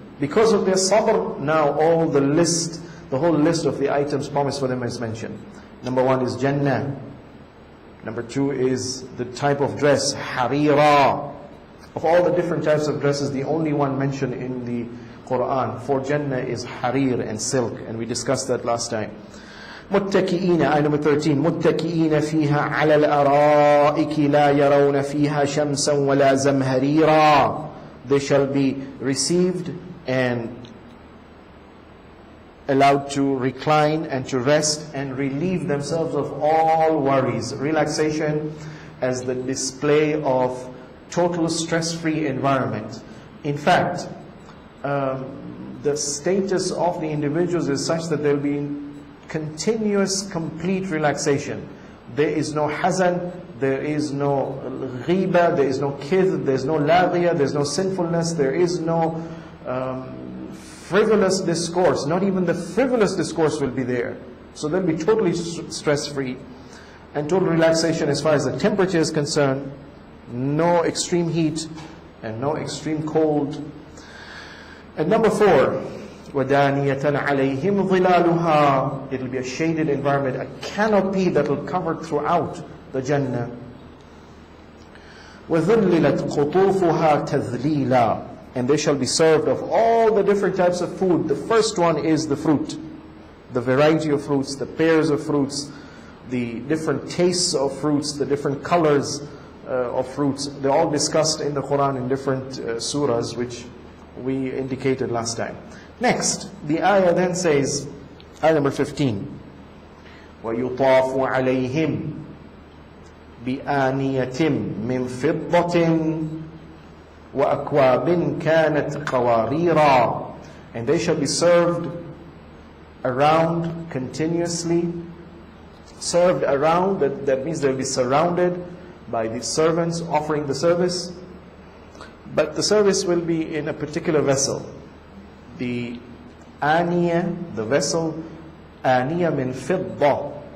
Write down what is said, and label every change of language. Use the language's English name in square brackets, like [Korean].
[English] Because of their sabr, now all the whole list of the items promised for them is mentioned. Number 1 is Jannah. Number 2 is the type of dress, harira. Of all the different types of dresses, the only one mentioned in the Quran for Jannah is harir and silk, and we discussed that last time. [Arabic] متكئين, [English] ayah number 13, [Arabic] متكئين فيها على الأرائك لا يرون فيها شمسا ولا زمهريرا. [English] They shall be received and allowed to recline and to rest and relieve themselves of all worries. Relaxation as the display of total stress-free environment. In fact, the status of the individuals is such that there will be continuous, complete relaxation. There is no hazan, there is no ghiba, there is no kidh, there is no laghiyah, there is no sinfulness, there is no frivolous discourse. Not even the frivolous discourse will be there. So they'll be totally stress-free and total relaxation as far as the temperature is concerned. no extreme heat and no extreme cold. And number 4, [Arabic] وَدَانِيَةً عَلَيْهِمْ ظِلَالُهَا. [English] It will be a shaded environment, a canopy that will cover throughout the Jannah. [Arabic] وَذُلِّلَتْ قُطُوفُهَا تَذْلِيلًا. [English] And they shall be served of all the different types of food. The first one is the fruit, the variety of fruits, the pairs of fruits, the different tastes of fruits, the different colors of fruits. They're all discussed in the Quran in different surahs, which we indicated last time. Next, the ayah then says, ayah number 15, [Arabic] وَيُطَافُ عَلَيْهِمْ بِآنِيَةٍ مِّن فِضَّةٍ وَأَكْوَابٍ كَانَتْ قَوَارِيرًا. [English] And they shall be served around, continuously served around. That means they'll be surrounded by the servants offering the service. But the service will be in a particular vessel. The aniya, the vessel, aniya min fidda.